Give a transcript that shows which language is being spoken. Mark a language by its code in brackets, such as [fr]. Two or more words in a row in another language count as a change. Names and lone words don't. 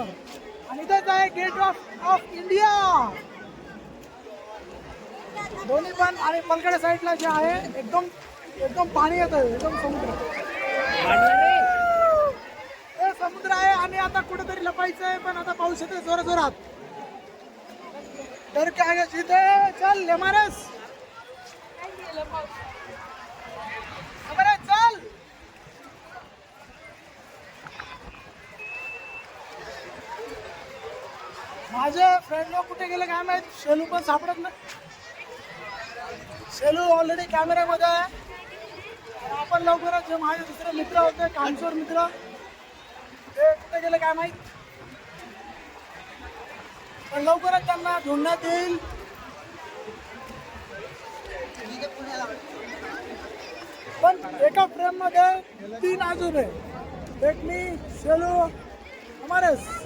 [mr] आणि इथेच आहे गेट ऑफ इंडिया. दोन्ही पण आणि पलकडे साईडला जे आहे एकदम पाणी येतं, एकदम समुद्र. हे समुद्र आहे आणि आता कुठेतरी लपायचं आहे, पण आता पाऊस येतोय जोरात. [hi] डर के आगे जीते [mr] चल लेमारस चल माझे फ्रेंड लोक कुठे गेले काय माहित शेलू पण सापडत नाही शेलू ऑलरेडी कॅमेऱ्यामध्ये आहे आणि आपण लवकरच जे माझे दुसरे मित्र होते कामचोर मित्र ते कुठे गेले काय माहित पण लवकरच त्यांना ढूंढण्यात येईल पण एका फ्रेम मध्ये 3 आजोबे एक मी शेलू अमरस